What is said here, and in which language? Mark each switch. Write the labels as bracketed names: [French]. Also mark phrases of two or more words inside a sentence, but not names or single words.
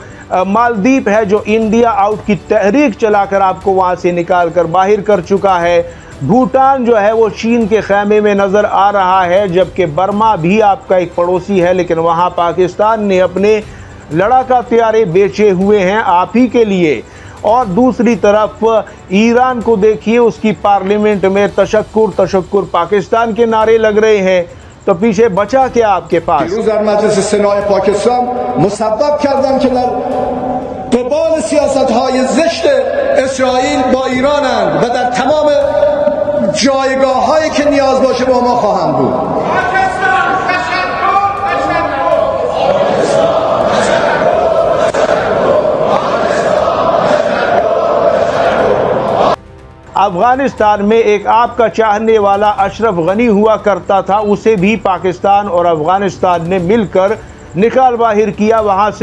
[Hindi] मालदीव है जो इंडिया आउट की तहरीक चलाकर आपको वहां से निकाल कर बाहर कर चुका है, भूटान जो है वो चीन के खैमे में नज़र आ रहा है, जबकि बर्मा भी आपका एक पड़ोसी है, लेकिन वहां पाकिस्तान ने अपने लड़ाका हथियारे बेचे हुए हैं आप ही के लिए। और दूसरी तरफ ईरान को देखिए, उसकी पार्लियामेंट में [Persian] تشکر پاکستان [Hindi] के नारे लग रहे हैं। तो पीछे बचा क्या आपके पास? [Persian] دیروز در مجلس سنای پاکستان مسبب کردن که در قبال سیاست‌های زشت اسرائیل با ایرانند و در تمام جایگاه‌هایی که نیاز باشه با ما خواهند بود. [Hindi] अफगानिस्तान में एक आपका चाहने वाला अशरफ गनी हुआ करता था, उसे भी पाकिस्तान और अफगानिस्तान ने मिलकर निकाल बाहिर किया वहां से।